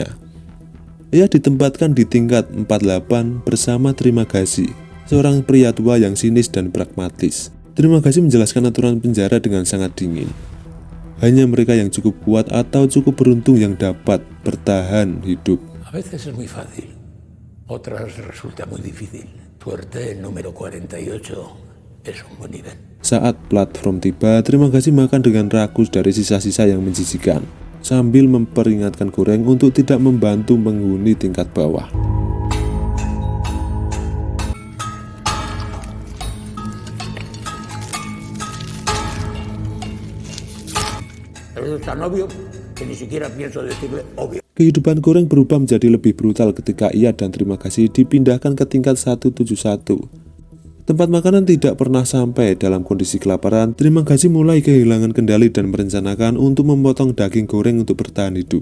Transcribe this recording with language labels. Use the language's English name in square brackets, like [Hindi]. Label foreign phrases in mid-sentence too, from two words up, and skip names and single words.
[Indonesian] Ia ditempatkan di tingkat 48 bersama Trimagasi, seorang pria tua yang sinis dan pragmatis. Trimagasi menjelaskan aturan penjara dengan sangat dingin. Hanya mereka yang cukup kuat atau cukup beruntung yang dapat bertahan hidup. [Spanish] A veces es muy fácil, otras resulta muy difícil. Suerte, el número 48 es un buen nivel. [Indonesian] Saat platform tiba, Trimagasi makan dengan rakus dari sisa-sisa yang menjijikan, sambil memperingatkan Goreng untuk tidak membantu penghuni tingkat bawah. [Spanish] Es tan obvio que ni siquiera pienso decirle obvio. [Indonesian] Kehidupan Goreng berubah menjadi lebih brutal ketika ia dan Trimagasi dipindahkan ke tingkat 171. Tempat makanan tidak pernah sampai. Dalam kondisi kelaparan, Trimagasi mulai kehilangan kendali dan merencanakan untuk memotong daging Goreng untuk bertahan hidup.